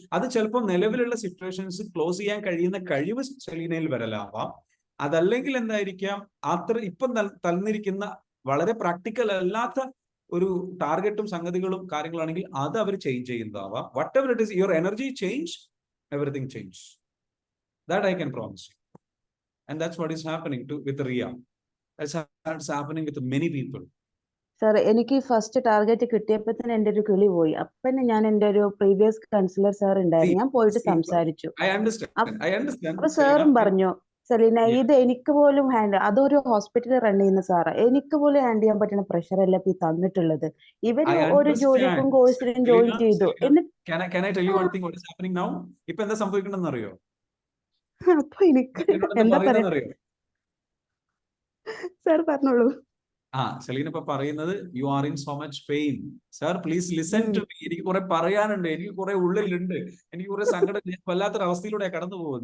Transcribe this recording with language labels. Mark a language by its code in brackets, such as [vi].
[ml] അത് ചിലപ്പോൾ നിലവിലുള്ള സിറ്റുവേഷൻസ് ക്ലോസ് ചെയ്യാൻ കഴിയുന്ന കഴിവ് സെലീനയിൽ വരലാവാം. അതല്ലെങ്കിൽ എന്തായിരിക്കാം, ഇപ്പം തന്നിരിക്കുന്ന വളരെ പ്രാക്ടിക്കൽ അല്ലാത്ത ഒരു ടാർഗറ്റും സംഗതികളും കാര്യങ്ങളാണെങ്കിൽ അത് അവർ change ചെയ്യുന്നതാവാം. [en] Whatever it is, your energy change, everything change. That I can promise you. And that's what is happening with Ria. That's happening with many people. [ml] Sir, എനിക്ക് ഫസ്റ്റ് ടാർഗറ്റ് കിട്ടിയപ്പോ തന്നെ എന്റെ ഒരു കിളി പോയി. അപ്പൊ ഞാൻ എന്റെ ഒരു പ്രീവിയസ് കൺസിലർ സാർ ഉണ്ടായിരുന്നു, ഞാൻ പോയിട്ട് സംസാരിച്ചു. [en] I understand. [ml] അപ്പൊ സാറും പറഞ്ഞു, സെലീന ഇത് എനിക്ക് പോലും അതൊരു ഹോസ്പിറ്റൽ റൺ ചെയ്യുന്ന സാറാ, എനിക്ക് പോലും ഹാൻഡിൽ ചെയ്യാൻ പറ്റുന്ന പ്രഷർ അല്ല ഇപ്പൊ തന്നിട്ടുള്ളത്. ഇവര് ഒരു ജോലിക്കും കോഴ്സിനും ജോയിൻ ചെയ്തു. [en] Can I tell you one thing what is happening now? [ml] ഇപ്പൊ എന്താ സംഭവിക്കണമെന്ന് അറിയോ? അപ്പൊ എനിക്ക് എന്താ പറയാ സാർ പറഞ്ഞോളൂ. സെലീന ഇപ്പൊ പറയുന്നത്, [en] You are in so much pain. Sir please listen to me. [ml] എനിക്ക് കുറെ പറയാനുണ്ട്, എനിക്ക് കുറെ ഉള്ളിലുണ്ട്, എനിക്ക് കുറെ സങ്കടം, വല്ലാത്തൊരു അവസ്ഥയിലൂടെ കടന്നു പോകും.